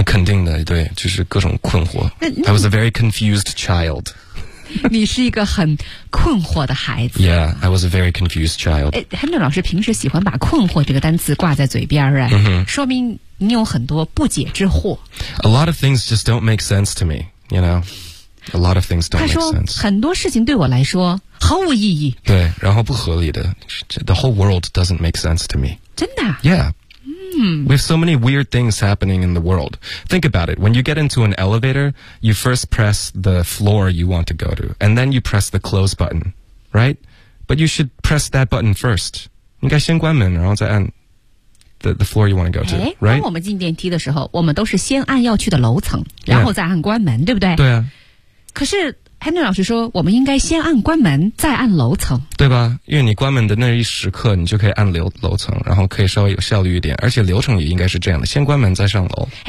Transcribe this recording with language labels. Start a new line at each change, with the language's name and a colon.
Chinese: 肯定的，对，就是各种困惑。
English: I was a very confused child。
Chinese: 你是一个很困惑的孩子。
English: Yeah, I was a very confused child。
Chinese: Henry 老师平时喜欢把困惑这个单词挂在嘴边儿，说明你有很多不解之惑。
English: A lot of things just don't make sense to me, you know? A lot of things don't make sense.
Chinese: 他说很多事情对我来说毫无意义。对，然后不合理的。
English: The whole world doesn't make sense to me.
Chinese: 真的？
English: Yeah. We have so many weird things happening in the world. Think about it. When you get into an elevator, you first press the floor you want to go to, and then you press the close button, right? But you should press that button first.
Chinese: 应该先关门，然后再按。
English: The floor you want to go to, right?
Chinese: 当我们进电梯的时候，我们都是先按要去的楼层，然后再按关门，对不对？对啊。可是 Henry 老师说我们应该先按关门再按楼层，对吧？因为你关门的那一时刻你就可以按楼层，然后可以稍微有效率一点，而且流程也应该是这样的，先关门再上楼。